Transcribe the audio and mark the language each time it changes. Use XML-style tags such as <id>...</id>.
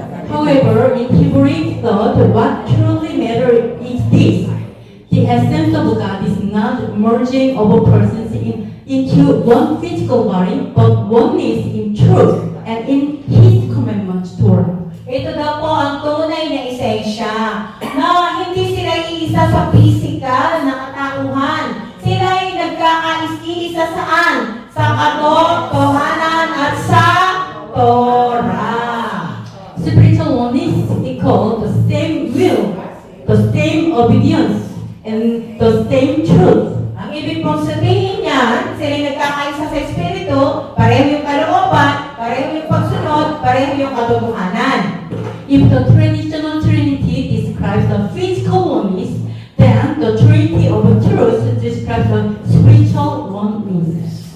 <en>However, in Hebrew thought, what truly matters is this. The essence of God is not merging of persons into one physical body, but oneness in truth and in His commandments Torah.</en> <tl>Ito daw po ang tunay na esensya na hindi sila iisa sa physical na katauhan. Sila ay nagkakais-isa saan? Sa katotohanan at sa Torah.</tl> <en>Spiritual oneness equals the same will, the same obedience, and the same truth.</en> <tl>Ang ibig pong sabihin niyan, sila ay nagkakaisa sa Espiritu, pareho yung kalooban, pareho yung pagsunod, pareho yung katotohanan.</tl> <en>If the traditional Trinity describes the physical oneness, then the Trinity of truth describes the spiritual oneness.</en>